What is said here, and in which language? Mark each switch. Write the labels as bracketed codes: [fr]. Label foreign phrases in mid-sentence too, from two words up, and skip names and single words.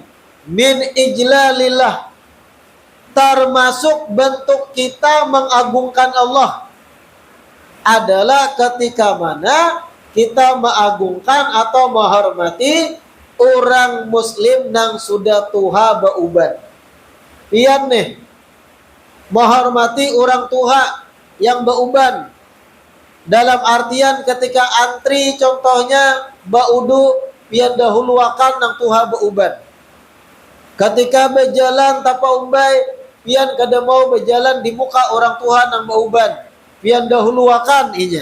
[ar] من إجلال الله, [id] termasuk bentuk kita mengagungkan Allah adalah ketika mana kita mengagungkan atau menghormati orang muslim yang sudah tua bauban. [bjn] Pian nih, menghormati orang tua yang bauban dalam artian ketika antri, contohnya baudu pian dahuluakan nang tua bauban. Ketika berjalan tapa umbai, pian kada mau berjalan di muka orang tua nang bauban, pian dahuluakan inya.